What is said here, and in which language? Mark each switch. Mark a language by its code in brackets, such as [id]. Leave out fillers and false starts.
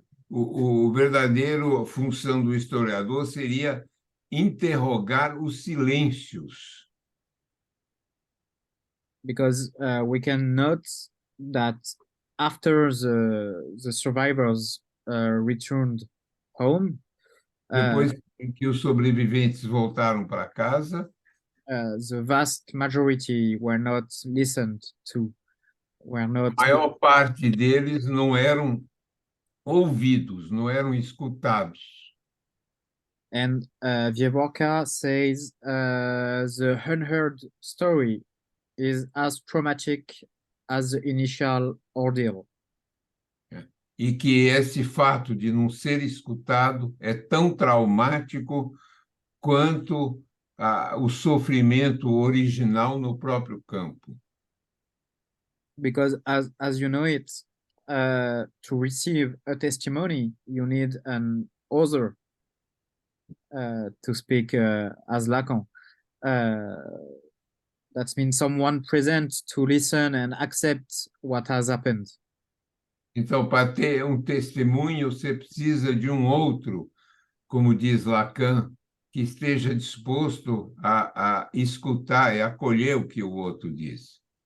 [pt] O verdadeiro função do historiador seria interrogar os silêncios. [en] Because we can note that after the survivors returned home, [pt] depois que os sobreviventes voltaram para casa, [en] the vast majority were not listened to. [pt] A maior parte deles não eram ouvidos, não eram escutados. [en] And Vievorka says the unheard story is as traumatic as the initial ordeal. [pt] E que esse fato de não ser escutado é tão traumático quanto o sofrimento original no próprio campo. [en] because as you know it, to receive a testimony, you need an author to speak as Lacan. That means someone present to listen and accept what has happened. [pt] Então, para ter um testemunho, você precisa de um outro, como diz Lacan, que esteja disposto a escutar e acolher o que o outro diz.